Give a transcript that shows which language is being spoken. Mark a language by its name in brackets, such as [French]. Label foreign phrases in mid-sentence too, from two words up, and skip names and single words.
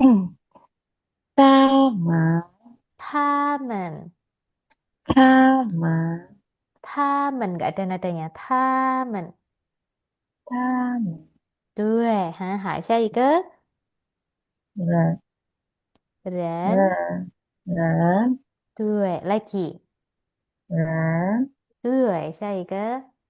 [Chinese] 他们他们，他们他们 [Indonesian] nggak ada nadanya， [Chinese] 他们，他们对，很好，下一个人人，人人对，lagi，人对，下一个